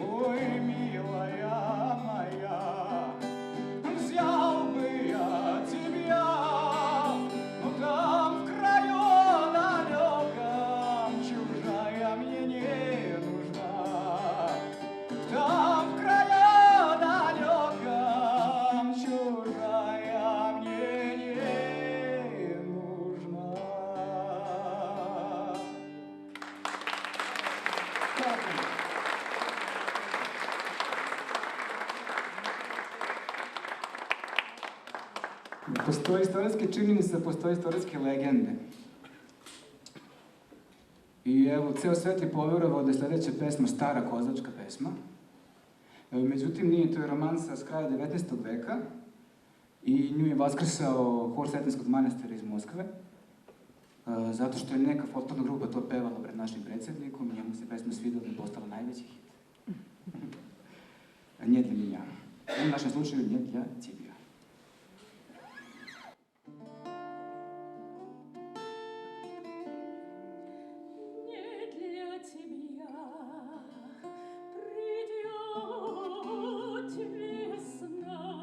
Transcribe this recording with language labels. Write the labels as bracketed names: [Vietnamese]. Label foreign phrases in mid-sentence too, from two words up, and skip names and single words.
[Russian] Ой, милая моя, взял бы я тебя, но там в краю далеком чужая мне не нужна. Там в краю далеком чужая мне не нужна. [Serbian] Postoje istorijske činjenice, postoje istorijske legende. I evo, ceo svet je poverovao da je sledeća pesma stara kozačka pesma. Međutim, nije, to je romansa s kraja 19. veka i nju je vaskrsao hor Sretenskog manastira iz Moskve, zato što je neka folklorna grupa to pevala pred našim predsjednikom, njemu se pesma svidela i postala najveći hit. [Russian] Не для меня. В нашем случае не для тебя. Не для тебя придет весна,